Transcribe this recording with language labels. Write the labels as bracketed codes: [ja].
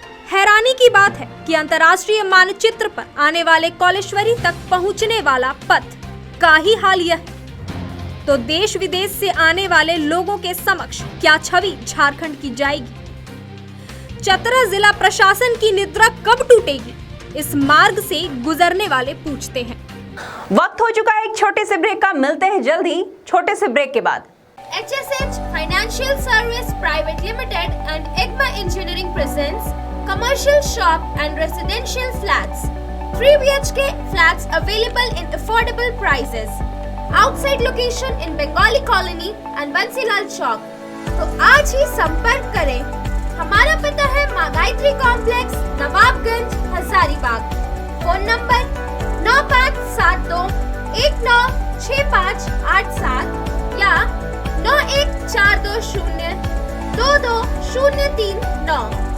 [hi] हैरानी की बात है कि अंतर्राष्ट्रीय मानचित्र पर आने वाले कौलेश्वरी तक पहुंचने वाला पथ का ही हाल यह है, तो देश विदेश से आने वाले लोगों के समक्ष क्या छवि झारखंड की जाएगी? चतरा जिला प्रशासन की निद्रा कब टूटेगी, इस मार्ग से गुजरने वाले पूछते हैं। वक्त हो चुका है एक छोटे से ब्रेक का, मिलते हैं जल्दी छोटे से ब्रेक के बाद। [en] HSH Financial Service Private Limited and IGMA Engineering presents commercial shop and residential flats. 3 BHK flats available in affordable prices. Outside location in Bengali Colony and Bansilal Chowk. [hi] तो आज ही संपर्क करें। हमारा पता है माँ Gayatri complex, Nawabganj, Hazaribagh. Phone number 9572 196587 या 9142022039।